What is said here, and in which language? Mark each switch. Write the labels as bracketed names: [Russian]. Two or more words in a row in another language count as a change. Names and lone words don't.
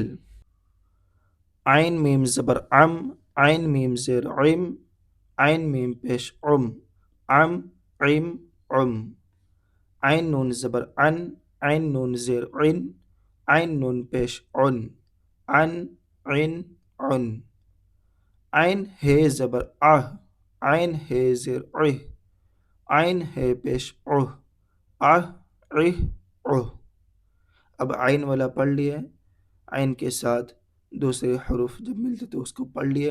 [Urdu] عین میم زبر عم، عین میم زیر عم، عین میم پیش عم، عم، عم، عم۔ عین نون زبر عن، عین نون زیر عن، عین نون پیش عن، عن، عن، عن۔ عین ہے زبر آہ، عین ہے زیر عہ، عین ہے پیش عہ، آہ، عہ، عہ۔ اب عین والا پڑھ لیے، عین کے ساتھ دوسرے حروف جب ملتے تو اس کو پڑھ لیے۔